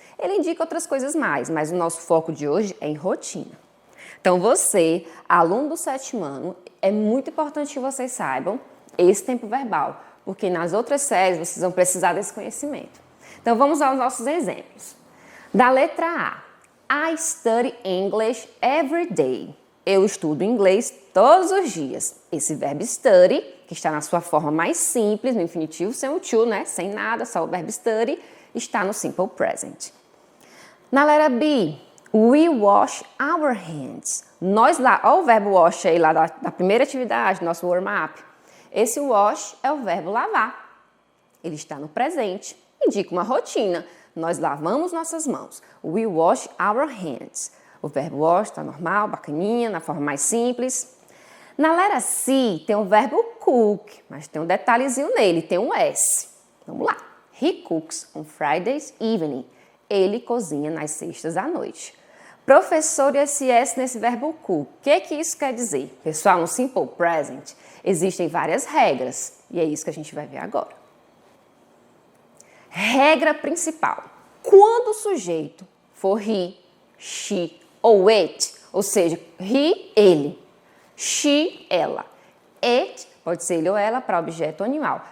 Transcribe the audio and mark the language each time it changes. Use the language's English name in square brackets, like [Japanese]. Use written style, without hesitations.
[Portuguese] Ele indica outras coisas mais, mas o nosso foco de hoje é em rotina. Então, você, aluno do 7º ano, é muito importante que vocês saibam esse tempo verbal, porque nas outras séries vocês vão precisar desse conhecimento. Então, vamos aos nossos exemplos. Da letra A, [English] I study English every day. [Portuguese] Eu estudo inglês todos os dias. Esse verbo study, que está na sua forma mais simples, no infinitivo sem o to, né? Sem nada, só o verbo study, está no simple present. Na letra B, [English] we wash our hands. [Portuguese] Nós lá, olha o verbo wash aí lá da primeira atividade, nosso warm-up. Esse wash é o verbo lavar. Ele está no presente, indica uma rotina. Nós lavamos nossas mãos. [English] We wash our hands. [Portuguese] O verbo wash está normal, bacaninha, na forma mais simples. Na letra C tem o verbo cook, mas tem um detalhezinho nele, tem um S. Vamos lá. [English] He cooks on Fridays evening. [Portuguese] Ele cozinha nas sextas à noite. Professor, e esse S nesse verbo cook, o que isso quer dizer? Pessoal, no simple present existem várias regras e é isso que a gente vai ver agora. Regra principal. Quando o sujeito for he, she ou it, ou seja, he, ele, she, ela, it, pode ser ele ou ela para objeto ou animal.